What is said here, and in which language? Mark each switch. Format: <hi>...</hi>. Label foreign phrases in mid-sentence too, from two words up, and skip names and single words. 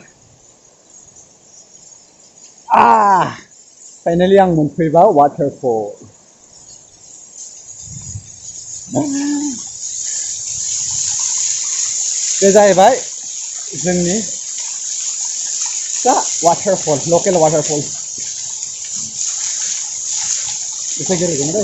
<brx>Finally आं मोनफैबाय waterfall. बे जाहैबाय जोंनि फिसा waterfall,</brx> <en>local waterfall.</en> <brx>एसे गेलेगोन दै.</brx>